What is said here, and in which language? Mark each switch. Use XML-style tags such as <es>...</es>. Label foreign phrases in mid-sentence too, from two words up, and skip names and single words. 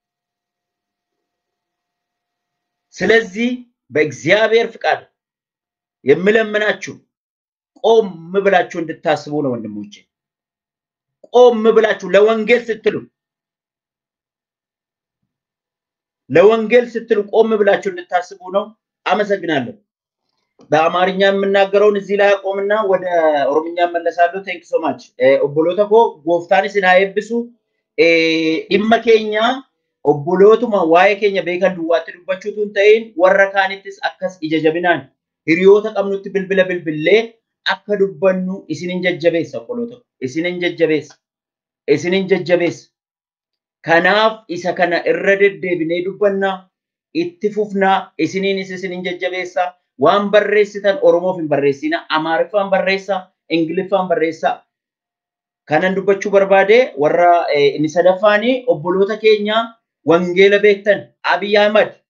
<am>ስለዚህ በእግዚአብሔር ፍቃድ የምለምናችሁ ቆም ብላችሁ እንድታስቡ ነው ወንድሞቼ። ቆም ብላችሁ ለወንጌል ስትሉ ቆም ብላችሁ እንድታስቡ ነው። አመሰግናለሁ። በአማርኛ የምናገረውን እዚህ ላይ አቆምና ወደ ኦሮምኛ መለሳለሁ።</am> <en>thank so much</en> <om>obboloota koo Gooftaan isin haa eebbisu imaanaa keenya obbolootuma waa'ee keenya beekkan dubbachuu dubbachuu keenyaan tiyyaan waraqaa keenyatti akkas jajjabeessinaan hiriyoota qabnuuf bilbila akka dubbannu isinin jajjabeessa obboloota isinin jajjabeessa kanaaf isa kana irra deddeebinee dubbannaa itti fufnaa isinin jajjabeessa waan barreessitan oromoof hin barreessina amaariffaan barreessa ingiliffaan barreessa kanan dubbachuu barbaade warra inni sadaffaanii obboloota keenya wangeela beektan Abiy Ahmad</om>